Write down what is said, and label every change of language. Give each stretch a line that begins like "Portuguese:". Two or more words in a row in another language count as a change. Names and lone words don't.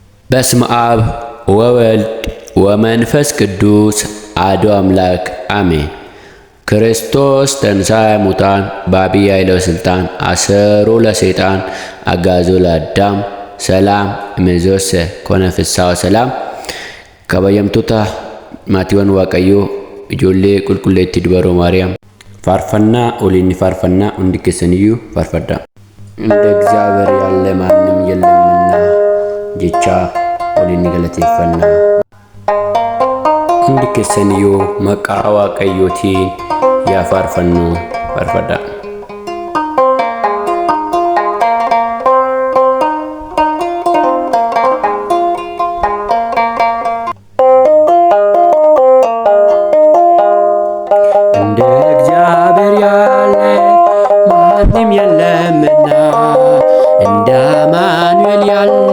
Geez: በስመ አብ ወወልድ ወመንፈስ ቅዱስ አሐዱ አምላክ አሜን። ክርስቶስ ተንሥአ እሙታን በዐቢይ ኃይለ ወሥልጣን አሰሮ ለሰይጣን አግዓዞ ለአዳም ሰላም እምይእዜሰ ኮነ ፍስሐ ወሰላም።
Oromo: kabajamtoota maatiiwwan Waaqayyoo ijoollee qulqulleettii dubaroo Maariyaam faarfannaa oliin faarfannaa hundi keessaniyyuu faarfadhaa.
Amharic: እንደ እግዚአብሔር ያለ ማንም የለምና ጀቻ
Oromo: oliin galateeffannaa. Hundi keessaniyyuu maqaa Waaqayyootiin yaa faarfannu faarfadhaa.
Amharic: እንደ እግዚአብሔር ያለ ማንም የለምና እንደ አማኑኤል ያለ